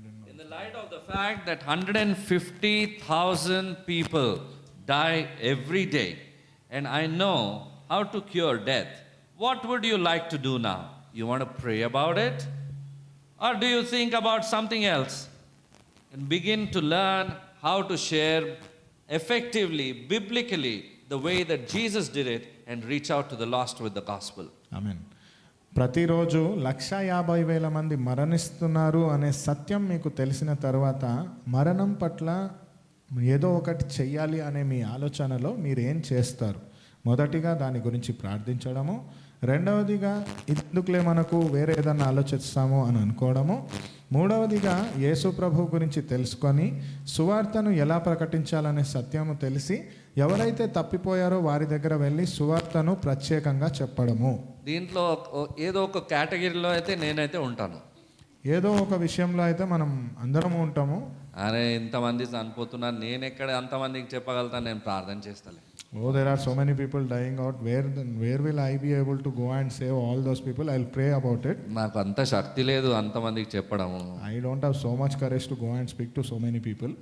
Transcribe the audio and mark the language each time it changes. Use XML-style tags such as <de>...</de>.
<en>In the light of the fact that 150,000 people die every day, and I know how to cure death, what would you like to do now? You want to pray about it? Or do you think about something else and begin to learn how to share effectively, biblically, the way that Jesus did it and reach out to the lost with the gospel?</en> <te>ఆమేన్. ప్రతిరోజు 150,000 మంది మరణిస్తున్నారు అనే సత్యం మీకు తెలిసిన తర్వాత మరణం పట్ల ఏదో ఒకటి చెయ్యాలి అనే మీ ఆలోచనలో మీరు ఏం చేస్తారు? మొదటిగా దాని గురించి ప్రార్థించడము, రెండవదిగా ఎందుకులే మనకు వేరే ఏదన్నా ఆలోచిస్తాము అని అనుకోవడము, మూడవదిగా యేసు ప్రభు గురించి తెలుసుకొని సువార్తను ఎలా ప్రకటించాలనే సత్యము తెలిసి ఎవరైతే తప్పిపోయారో వారి దగ్గర వెళ్ళి సువార్తను ప్రత్యేకంగా చెప్పడము. దీంట్లో ఏదో ఒక కేటగిరీలో అయితే నేనైతే ఉంటాను. ఏదో ఒక విషయంలో అయితే మనం అందరము ఉంటాము. అరే ఇంతమంది చనిపోతున్నారు, నేను ఎక్కడ అంతమందికి చెప్పగలుగుతాను? నేను ప్రార్థన చేస్తలే.</te> <en>Oh, there are so many people dying out. Where will I be able to go and save all those people? I'll pray about it.</en> <te>నాకు అంత శక్తి లేదు అంతమందికి చెప్పడము.</te> <en>I don't have so much courage to go and speak to so many people.</en>